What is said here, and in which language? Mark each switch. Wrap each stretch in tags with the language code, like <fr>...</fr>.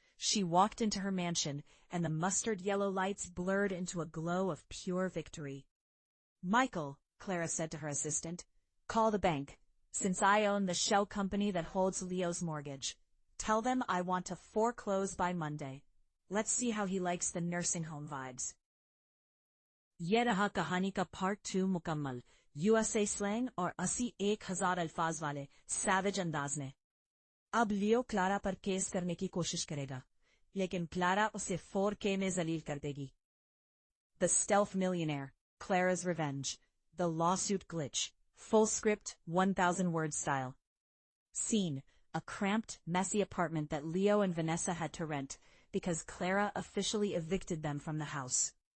<en>She walked into her mansion, and the mustard-yellow lights blurred into a glow of pure victory. Michael, Clara said to her assistant, call the bank. Since I own the shell company that holds Leo's mortgage, tell them I want to foreclose by Monday. Let's see how he likes the nursing home vibes.</en> <hi>ये रहा कहानी का Part 2 मुकम्मल,</hi> <en>USA slang</en> <hi>और 80,000 अल्फाज वाले savage अंदाज में। अब लियो क्लारा पर केस करने की कोशिश करेगा, लेकिन क्लारा उसे 4K में जलील कर देगी।</hi> <en>The Stealth Millionaire, Clara's Revenge, The Lawsuit Glitch, full script, 1,000-word style. Scene, a cramped, messy apartment that Leo and Vanessa had to rent, because Clara officially evicted them from the house.</en>